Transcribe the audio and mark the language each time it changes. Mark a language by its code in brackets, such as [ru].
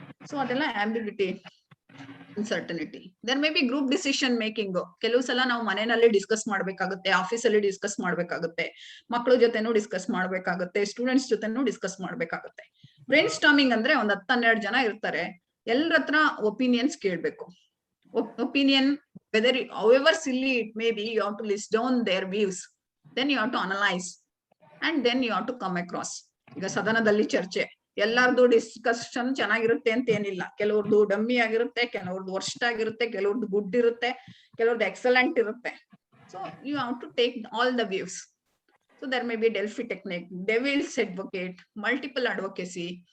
[kn] So ಅದೆಲ್ಲ ಆಂಬಿಗ್ಯುಟಿ, uncertainty. [en] There may be group decision making. [kn] ಕೆಲವು ಸಲ ನಾವು ಮನೆಯಲ್ಲಿ ಡಿಸ್ಕಸ್ ಮಾಡ್ಬೇಕಾಗುತ್ತೆ, ಆಫೀಸಲ್ಲಿ ಡಿಸ್ಕಸ್ ಮಾಡ್ಬೇಕಾಗುತ್ತೆ, ಮಕ್ಕಳ ಜೊತೆನೂ ಡಿಸ್ಕಸ್ ಮಾಡ್ಬೇಕಾಗುತ್ತೆ, ಸ್ಟೂಡೆಂಟ್ಸ್ ಜೊತೆನೂ ಡಿಸ್ಕಸ್ ಮಾಡ್ಬೇಕಾಗುತ್ತೆ. ಬ್ರೈನ್ ಸ್ಟಾರ್ಮಿಂಗ್ ಅಂದ್ರೆ ಒಂದ್ 10-12 ಜನ ಇರ್ತಾರೆ, ಎಲ್ಲರ ಹತ್ರ ಒಪಿನಿಯನ್ಸ್ ಕೇಳ್ಬೇಕು. Opinion weather [en] however silly it may be, you have to list down their views, then you have to analyze and then you have to come across. [kn] ಈಗ ಸದನದಲ್ಲಿ ಚರ್ಚೆ, ಎಲ್ಲಾರ್ದು ಡಿಸ್ಕಷನ್ ಚೆನ್ನಾಗಿರುತ್ತೆ ಅಂತ ಏನಿಲ್ಲ. ಕೆಲವ್ರದ್ದು ಡಮ್ಮಿ ಆಗಿರುತ್ತೆ, ಕೆಲವ್ರದ್ದು ವರ್ಸ್ಟ್ ಆಗಿರುತ್ತೆ, ಕೆಲವ್ರದ್ದು ಗುಡ್ ಇರುತ್ತೆ, ಕೆಲವ್ರದ್ದು ಎಕ್ಸಲೆಂಟ್ ಇರುತ್ತೆ. [en] So you have to take all the views. So there may be Delphi technique, devil's advocate, multiple advocacy.